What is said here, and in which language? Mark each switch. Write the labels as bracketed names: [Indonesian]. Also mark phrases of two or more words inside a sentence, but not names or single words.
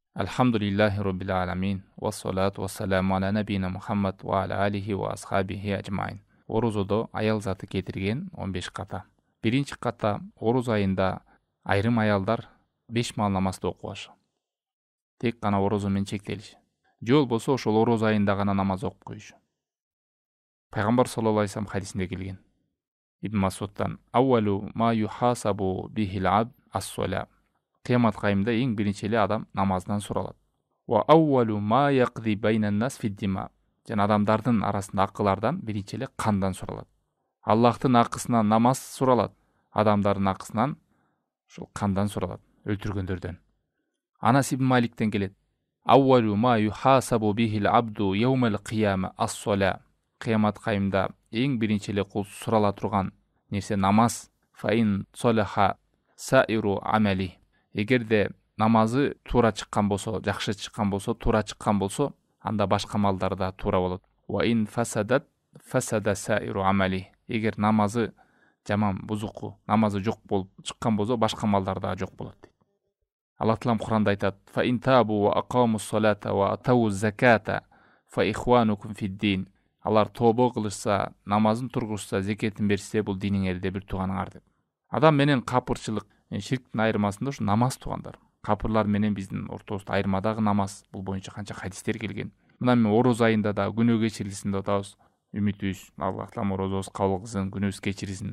[Arabic] الحمد لله رب العالمين والصلاة والسلام على نبينا محمد وعلى آله وأصحابه أجمعين. [Kyrgyz] Орозодо аял заты кетирген 15 ката. Биринчи ката ороз айында айрым аялдар 5 маал намазды окубашы. Тек гана орозо менен чектелиши. Же болбосо ошол ороз айында гана намаз окуп коюшу. Пайгамбар [Arabic] صلى الله عليه وسلم [Kyrgyz] хадисинде келген. [Arabic] Ибн Масудтан أول ما يحاسب به العبد الصلاة. [Kyrgyz] Кыямат кайымда эң биринчи эле адам намаздан суралат. [Arabic] وأول ما يقضى بين الناس في الدماء. [Kyrgyz] Жана адамдардын арасында акылардан биринчи эле кандан суралат. Аллахтын акысынан намаз суралат. Адамдардын акысынан ушул кандан суралат, өлтүргөндөрдөн. Анас ибн Маликтен келет. [Arabic] أول ما يحاسب به العبد يوم القيامة الصلاة. [Kyrgyz] Кыямат кайымда эң биринчи эле кул сурала турган нерсе намаз. [Arabic] فإن صلح سائر عمله. [Kyrgyz] Эгерде намазы туура чыккан болсо, жакшы чыккан болсо, туура чыккан болсо, анда башка амалдар да туура болот. [Arabic] وإن فسدت فسد سائر عمله. [Kyrgyz] Эгер намазы жаман, бузуку, намазы жок болуп чыккан болсо, башка амалдар да жок болот дейт. Аллах Таала Куранда айтат: [Arabic] "فإن تابوا وأقاموا الصلاة وآتوا الزكاة فإخوانكم في الدين." [Kyrgyz] Алар тобо кылышса, намазын тургузса, зекетин берсе, бул диниңерде бир тууганыңар деп. Адам менен капырчылык, ширктин айырмасында ушу намаз туугандар. Капырлар менен биздин ортобузда айырмадагы намаз, бул боюнча канча хадистер келген. Мына мен ороз айында да күнөө кечирилсин деп атабыз. Үмүтүбүз, Аллах Таала орозобуз кабыл кылсын, күнөөбүз кечирилсин.